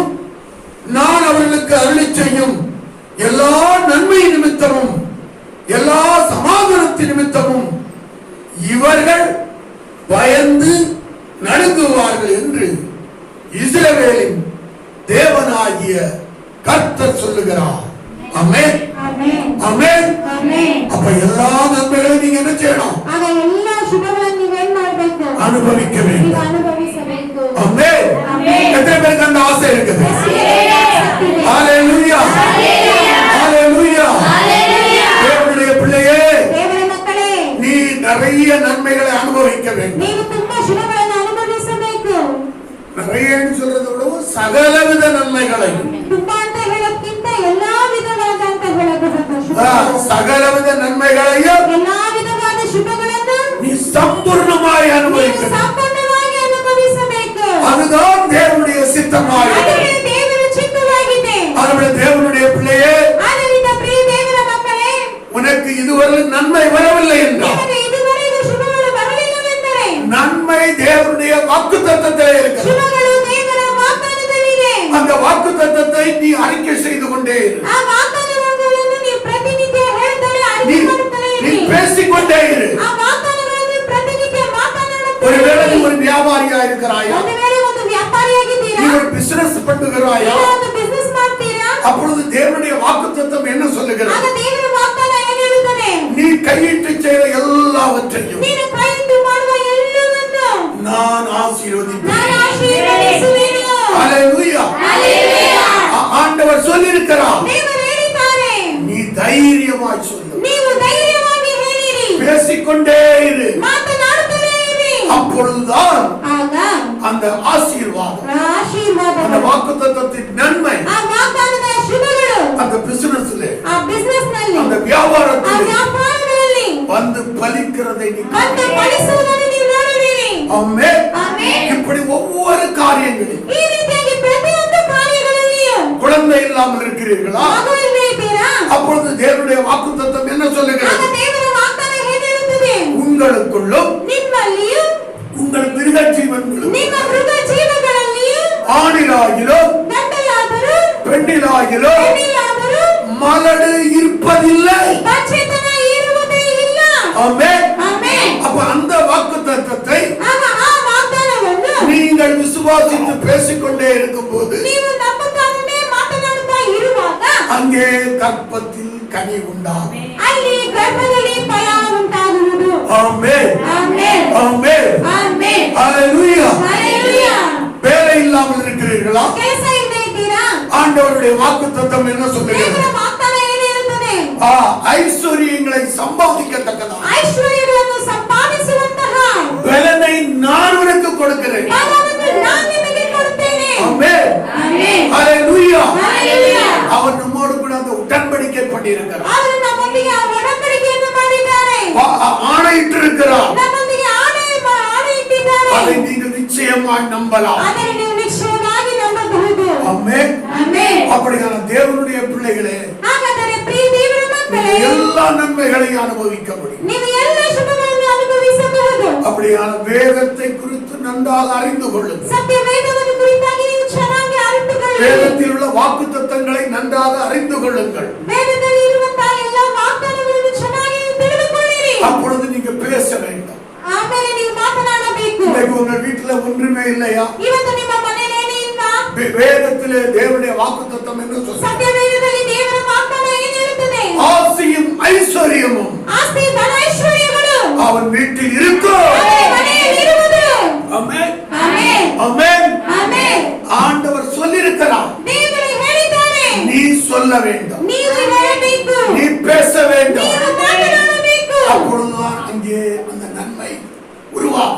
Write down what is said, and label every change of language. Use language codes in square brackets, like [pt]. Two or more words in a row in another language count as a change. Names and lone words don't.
[ta] நான் அவர்களுக்கு அருளிச் செய்யும் எல்லா நன்மை நிமித்தமும் எல்லா சமாதானத்தின் நிமித்தமும் இவர்கள் பயந்து நடுங்குவார்கள் என்று இஸ்ரவேலின் தேவனாகிய கர்த்தர் சொல்லுகிறார். ஆமென். [kn] ಆಮೆನ್. [ta] ஆமென். [kn] ಆಮೆನ್. [ta] அப்ப எல்லா நன்மைகளையும் நீங்க என்ன செய்யணும்? [kn] ಆಗ ಎಲ್ಲ ಶುಭಗಳನ್ನು ನೀವೇನ್ ಮಾಡಬೇಕು? [ta] அனுபவிக்க [kn] ನೀವು [ta] வேண்டும். [kn] ಅನುಭವಿಸಬೇಕು. [ta] ஆமென். ஆமென். எத்தனை பேருக்கு அந்த ஆசை இருக்குது? [kn] ಸತ್ಯವಿದೆ. [ta] ஹalleluya. ஹalleluya. தேவனுடைய பிள்ளையே, [kn] ದೇವರ ಮಕ್ಕಳೇ, [ta] நீ நிறைய நன்மைகளை அனுபவிக்க வேண்டும். [kn] ನೀವು ತುಂಬಾ ಶುಭಗಳನ್ನು ಅನುಭವಿಸಬೇಕು. [ta] நிறையன்னு சொல்றதை விட சகலவித நன்மைகளை, [kn] ತುಂಬಾ ಅಂತ ಹೇಳೋಕ್ಕಿಂತ ಎಲ್ಲಾ ವಿಧವಾದ ಅಂತ ಹೇಳಬಹುದು. [ta] சகலவித நன்மைகளையும் [kn] ಎಲ್ಲಾ ವಿಧವಾದ ಶುಭಗಳನ್ನು [ta] நீ சம்பூர்ணமாய் [kn] ನೀವು [ta] அனுபவிக்க வேண்டும். [kn] ಸಂಪೂರ್ಣವಾಗಿ ಅನುಭವಿಸಬೇಕು. [ta] அதுதான் தேவனுடைய சித்தமாய். [kn] ಅದುವೇ ದೇವರ ಚಿತ್ತವಾಗಿದೆ. [ta] அதுவே தேவனுடைய பிள்ளையே, [kn] ಆದ್ದರಿಂದ ಪ್ರಿಯ ದೇವರ ಮಕ್ಕಳೇ, [ta] உனக்கு இதுவரை நன்மை வரவில்லை என்றால் [kn] ನಿಮಗೆ ಇದುವರೆಗೂ ಶುಭಗಳು ಬರಲಿಲ್ಲವೆಂದರೆ [ta] நன்மை தேவனுடைய வாக்குத்தத்தத்திலே இருக்கிறது. [kn] ಶುಭಗಳು ದೇವರ ವಾಗ್ದಾನದಲ್ಲಿದೆ. [ta] அந்த வாக்குத்தத்தத்தை நீ அறிக்கை செய்து கொண்டே இரு. [kn] ಆ ವಾಗ್ದಾನಗಳನ್ನು ನೀವು ಪ್ರತಿನಿತ್ಯ ಹೇಳ್ತಾರೆ, [ta] நீ [kn] ಅರಿಕೆ ಮಾಡುತ್ತಲೇ [ta] நீ [kn] ಇರಿ. [ta] பேசிக்கொண்டே இரு. [kn] ಆ ವಾಗ್ದಾನಗಳನ್ನು ಪ್ರತಿನಿತ್ಯ ಮಾತನಾಡುತ್ತಲೇ [ta] ஒருவேளை நீ [kn] ಇರಿ. [ta] ஒரு வியாபாரியா இருக்கிறாயா, [kn] ಒಂದು ವೇಳೆ ಒಂದು ವ್ಯಾಪಾರಿಯಾಗಿದ್ದೀರಾ, [ta] நீ ஒரு பிசினஸ் பண்ணுகிறாயா, [kn] ಇಲ್ಲ ಒಂದು ಬಿಸಿನೆಸ್ ಮಾಡ್ತೀರಾ, [ta] அப்பொழுது தேவனுடைய வாக்குத்தத்தம் என்ன [kn] ಆಗ [ta] சொல்லுகிறது? [kn] ದೇವರ ವಾಗ್ದಾನ ಏನು ಹೇಳುತ್ತದೆ? [ta] நீ கையிட்டு செய்த எல்லாவற்றையும் [kn] ನೀನು ಕೈಯಿಂದ ಮಾಡುವ ಎಲ್ಲವನ್ನೂ [ta] நான் ஆசீர்வதிப்பேன். [kn] ನಾನು ಆಶೀರ್ವದಿಸುವೆನು. [ta] ஹalleluya. [kn] ಹಲ್ಲೆಲೂಯಾ. [ta] ஆண்டவர் சொல்லியிருக்கிறார். [kn] ದೇವರು ಹೇಳಿದ್ದಾರೆ, [ta] நீ தைரியமாய் சொல்லு, [kn] ನೀವು ಧೈರ್ಯವಾಗಿ ಹೇಳಿರಿ, [ta] பேசிக்கொண்டே இரு. [kn] ಮಾತನಾಡುತ್ತಲೇ ಇರಿ. [ta] அப்பொழுதுதான் [kn] ಆಗ [ta] அந்த ஆசீர்வாதம், அந்த [kn] ಆಶೀರ್ವಾದಗಳು, [ta] வாக்குத்தத்தத்தின் நன்மை [kn] ಆ ವಾಗ್ದಾನದ ಶುಭಗಳು [ta] அந்த பிசினஸ்ல, [kn] ಆ ಬಿಸಿನೆಸ್ ನಲ್ಲಿ, [ta] அந்த [kn] ಆ [ta] வியாபாரத்தில் [kn] ವ್ಯಾಪಾರಗಳಲ್ಲಿ [ta] வந்து பலிக்கிறதை நீ [kn] ಮತ್ತೆ ಫಲಿಸುವುದನ್ನು ನೀವು ನೋಡುವಿರಿ. [ta] ஆமென். [kn] ಆಮೆನ್. [ta] இப்படி ஒவ்வொரு காரியங்களிலும் [kn] ಈ ರೀತಿಯಾಗಿ ಪ್ರತಿಯೊಂದು ಕಾರ್ಯಗಳಲ್ಲಿಯೂ [ta] குழந்தை இல்லாமல் இருக்கிறீர்களா? [kn] ಮಗು ಇಲ್ಲದೆ ಇದ್ದೀರಾ? [ta] அப்பொழுது தேவனுடைய வாக்குத்தத்தம் என்ன [kn] ಆಗ [ta] சொல்லுகிறது? [kn] ದೇವರ ವಾಗ್ದಾನ ಹೇಗೆ ಹೇಳುತ್ತದೆ? [ta] உங்களுக்குள்ளும் [kn] ನಿಮ್ಮಲ್ಲಿಯೂ [ta] உங்கள் மிருக ஜீவன்களும் [kn] ನಿಮ್ಮ ಮೃಗ ಜೀವಗಳಲ್ಲಿಯೂ [ta] ஆணிலாகிலோ [kn] ಗಂಡಲಾದರೂ [ta] பெண்ணிலாகிலೋ [kn] ಹೆಣ್ಣಿಲಾದರೂ [ta] மலடு இருப்பதில்லை. [kn] ಬಚ್ಚಿತನ ಇರುವುದೇ ಇಲ್ಲ. [ta] ஆமென். [kn] ಆಮೆನ್. [ta] அப்ப அந்த வாக்குத்தத்தத்தை [kn] ಆಗ ಆ ವಾಗ್ದಾನವನ್ನು [ta] நீங்கள் விசுவாசித்து பேசிக்கொண்டே இருக்கும்போது [kn] ನೀವು ನಂಬುತ್ತಾನೆ ಮಾತನಾಡುತ್ತಾ ಇರುವಾಗ [ta] அங்கே கற்பத்தில் கனி உண்டாகும். [kn] ಅಲ್ಲಿ ಗರ್ಭದಲ್ಲಿ ಫಲ ಉಂಟಾಗುವುದು. [ta] ஆமென். [kn] ಆಮೆನ್. [ta] ஆமென். [kn] ಆಮೆನ್. [ta] ஹalleluya. [kn] ಹಲ್ಲೆಲೂಯಾ. [ta] வேலை இல்லாமல் இருக்கிறீர்களா? [kn] ಕೆಲಸ ಇಲ್ಲದೆ ಇದ್ದೀರಾ? [ta] ஆண்டவருடைய வாக்குத்தத்தம் என்ன சொல்லுகிறது? [kn] ದೇವರ ವಾಗ್ದಾನ ಏನು ಹೇಳುತ್ತದೆ? [ta] ஐஸ்வர்யங்களை சம்பாதிக்கத்தக்கதா [kn] ಐಶ್ವರ್ಯಗಳನ್ನು ಸಂಪಾದಿಸುವಂತಹ [ta] பலனை நான் உனக்கு கொடுக்கிறேன். [kn] ಫಲವನ್ನು ನಾನು ನಿಮಗೆ ಕೊಡುತ್ತೇನೆ. [ta] ஆமென். [kn] ಆಮೆನ್. [ta] ஹalleluya. [kn] ಹಲ್ಲೆಲೂಯಾ. [ta] அவர் நம்மோடு கூட அந்த உடன்படிக்கை பண்ணியிருக்கிறார். [kn] ಅವರು ನಮ್ಮೊಂದಿಗೆ ಆ ಒಡಂಬಡಿಕೆಯನ್ನು ಮಾಡಿದ್ದಾರೆ. [ta] ஆணையிட்டு இருக்கிறார். [kn] ನಮ್ಮೊಂದಿಗೆ ಆಣೆ ಇಟ್ಟಿದ್ದಾರೆ. [ta] அதை நீங்கள் நிச்சயமாய் நம்பலாம். [kn] ಅದನ್ನು ನೀವು ನಿಶ್ಚಯವಾಗಿ ನಂಬಬಹುದು. [ta] ஆமென். [kn] ಆಮೆನ್. [ta] அப்படியான தேவனுடைய பிள்ளைகளே, [kn] ಹಾಗಾದರೆ ಪ್ರಿಯ ದೇವರ ಮಕ್ಕಳೇ, [ta] நீங்கள் எல்லா நன்மைகளையும் அனுபவிக்க முடியும். [kn] ನೀವು ಎಲ್ಲ ಶುಭಗಳನ್ನು ಅನುಭವಿಸಬಹುದು. [ta] அப்படியான வேதத்தை குறித்து நன்றாக அறிந்து கொள்ளுங்கள். [kn] ಸತ್ಯ ವೇದವನ್ನು ಕುರಿತಾಗಿ ನೀವು ಚೆನ್ನಾಗಿ ಅರಿತುಕೊಳ್ಳಿ. [ta] வேதத்தில் உள்ள வாக்குத்தத்தங்களை நன்றாக அறிந்து கொள்ளுங்கள். [kn] ವೇದದಲ್ಲಿ ಇರುವಂತಹ ಎಲ್ಲ ವಾಗ್ದಾನಗಳನ್ನು ಚೆನ್ನಾಗಿ ತಿಳಿದುಕೊಳ್ಳಿರಿ. [ta] அப்பொழுது நீங்க பேச வேண்டும். [kn] ಆಮೇಲೆ ನೀವು ಮಾತನಾಡಬೇಕು. [ta] இன்னைக்கு உங்க வீட்டுல ஒன்றுமே இல்லையா? [kn] ಇವತ್ತು ನಿಮ್ಮ ಮನೆಯಲ್ಲಿ ಏನೂ ಇಲ್ವಾ? [ta] வேதத்திலே தேவனுடைய வாக்குத்தத்தம் என்ன சொல்லுது? [kn] ಸತ್ಯ ವೇದದಲ್ಲಿ ದೇವರ ವಾಗ್ದಾನ ಏನು ಹೇಳುತ್ತದೆ? [ta] ஆசியும் ஐஸ்வர்யமும் [kn] ಆಸ್ತಿ ಧನ ಐಶ್ವರ್ಯಗಳು [ta] அவன் வீட்டில் இருக்கும். [kn] ಅವನ ಮನೆಯಲ್ಲಿ ಇರುವುದು. [ta] ஆமென். [kn] ಆಮೆನ್. [ta] ஆமென். [kn] ಆಮೆನ್. [ta] ஆண்டவர் சொல்லியிருக்கிறார். [kn] ದೇವರು ಹೇಳಿದ್ದಾನೆ. [ta] நீ சொல்ல வேண்டும், [kn] ನೀವು ಹೇಳಬೇಕು. [ta] நீ பேச வேண்டும். [kn] ನೀವು ಮಾತನಾಡಬೇಕು. [ta] அப்பொழுதுதான் அங்கே அந்த நன்மை உருவாகும்.